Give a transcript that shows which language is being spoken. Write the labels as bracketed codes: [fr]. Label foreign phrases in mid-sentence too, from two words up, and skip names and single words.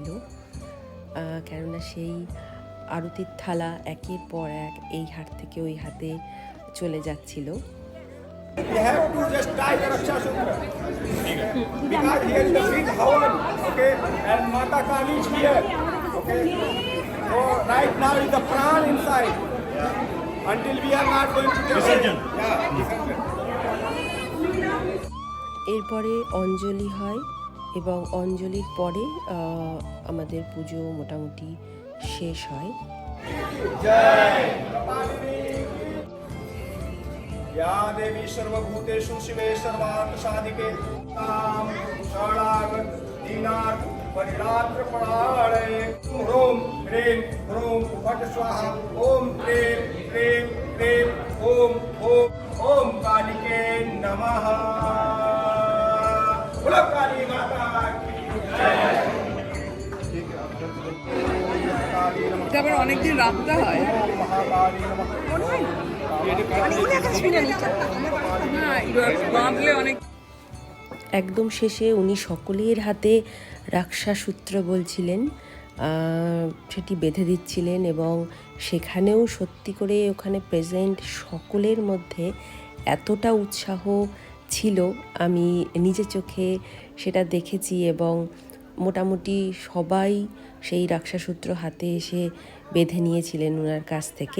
[bn] কেননা সেই আরতির থালা একের পর এক এই হাত থেকে ওই হাতে চলে যাচ্ছিল। [en] You have to just tie the Raksha Sutra. Because here is the big Havan, okay, and Mata Kali is here, okay. So right now is the pran inside. Until we are not going to Visurjan. Yeah, Visurjan. [bn] এরপরে অঞ্জলি হয়, এবং অঞ্জলির পরে আমাদের পুজো মোটামুটি শেষ হয়। [sa] या देवी सर्वभूतेषु शिवे सर्वार्थ साधिके तां शरणागत दीनार्थ परिरात्र परायणे ह्रूं ह्रीं ह्रूं फट् स्वाहा ओम ह्रीं ह्रीं ह्रीं ओम ओम ओम कालिके नमः। [hi] बोलो काली माता की जय। [bn] এটা আবার অনেকদিন রাখতে হয়। [sa] महाकाली नमः। [bn] বাঁধলে অনেক। একদম শেষে উনি সকলের হাতে রাক্ষাসূত্র বলছিলেন, সেটি বেঁধে দিচ্ছিলেন এবং সেখানেও সত্যি করে ওখানে প্রেজেন্ট সকলের মধ্যে এতটা উৎসাহ ছিল, আমি নিজে চোখে সেটা দেখেছি এবং মোটামুটি সবাই সেই রাক্ষাসূত্র হাতে এসে বেঁধে নিয়েছিলেন ওনার কাছ থেকে।